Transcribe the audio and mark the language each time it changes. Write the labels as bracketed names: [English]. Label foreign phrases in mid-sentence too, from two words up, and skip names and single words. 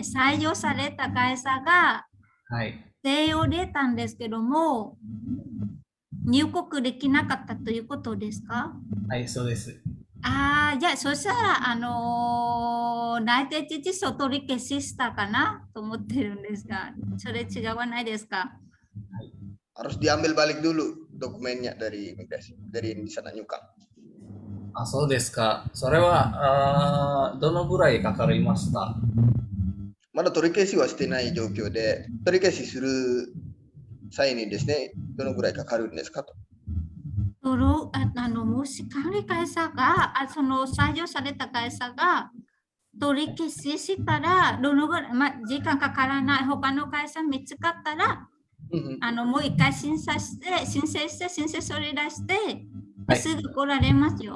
[Japanese] 採用された会社が定を出たんですけども、入国できなかったということですか？はい、そうです。じゃあそしたら内定知事を取り消ししたかなと思ってるんですが、それ違わないですか [Indonesian] ？Harus diambil balik dulu dokumennya dari imigrasi, dari di sana nyukang. [Japanese] あ、そうですか。それは、どのぐらいかかりました？まだ取り消しはしてない状況で、取り消しする際にですね、どのぐらいかかるんですかと。もし管理会社が、その採用された会社が取り消ししたら、どのぐらい、時間かからない、他の会社見つかったら、もう一回申請処理出して、すぐ来られますよ。